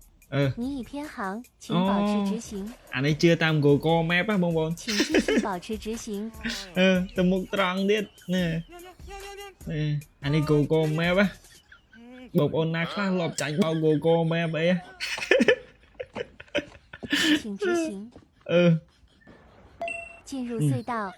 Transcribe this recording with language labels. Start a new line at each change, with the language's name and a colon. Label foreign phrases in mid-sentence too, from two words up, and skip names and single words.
Chinese: 你已偏航，请保持直行。
Khmer: អានេះជឿតាម Google Map ហ៎បងប្អូន
Chinese: 请继续保持直行。
Khmer: ទៅមុខត្រង់ទៀតនេះអានេះ Google Map ហ៎បងប្អូនណាខ្លះលបចាញ់បោក Google Map អី
Chinese: 请直行。进入隧道。